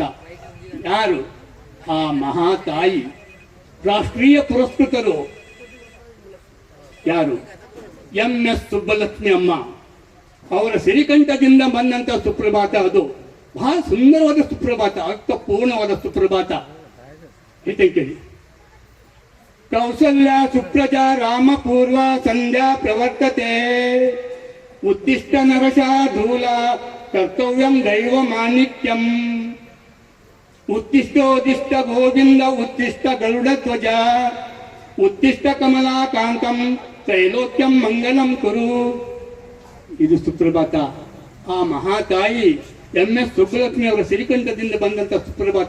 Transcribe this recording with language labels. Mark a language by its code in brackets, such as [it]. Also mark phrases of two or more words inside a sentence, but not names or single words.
[kn] ಯಾರು? ಆ ಮಹಾತಾಯಿ, ರಾಷ್ಟ್ರೀಯ ಪುರಸ್ಕೃತರು ಯಾರು? MS ಸುಬ್ಬಲಕ್ಷ್ಮಿ ಅಮ್ಮ ಅವರ ಸಿರಿಕಂಠದಿಂದ ಬಂದಂತ ಸುಪ್ರಭಾತ. ಅದು ಬಹಳ ಸುಂದರವಾದ ಸುಪ್ರಭಾತ, ಅರ್ಥಪೂರ್ಣವಾದ ಸುಪ್ರಭಾತ. [sa] ಕೇಳಿ. ಕೌಸಲ್ಯ ಸುಪ್ರಜಾ ರಾಮ ಪೂರ್ವ ಸಂಧ್ಯಾ ಪ್ರವರ್ತತೆ, ಉತ್ತಿಷ್ಟ ನರಶಾಧೂಲ ಕರ್ತವ್ಯಂ ದೈವ ಮಾಣಿಕ್ಯಂ, ಉತ್ತಿಷ್ಟೋದಿಷ್ಟ ಗೋವಿಂದ ಉತ್ತಿಷ್ಟ ಗರುಡ ಧ್ವಜ, ಉತ್ತಿಷ್ಟ ಕಮಲಾಕಾಂತಂ ತ್ರೈಲೋಕ್ಯಂ ಮಂಗಲಂ ಕುರು. [kn] ಇದು ಸುಪ್ರಭಾತ. ಆ ಮಹಾತಾಯಿ MS ಸುಬ್ಬಲಕ್ಷ್ಮಿ ಅವರ ಸಿರಿಕಂಠದಿಂದ ಬಂದಂತ ಸುಪ್ರಭಾತ.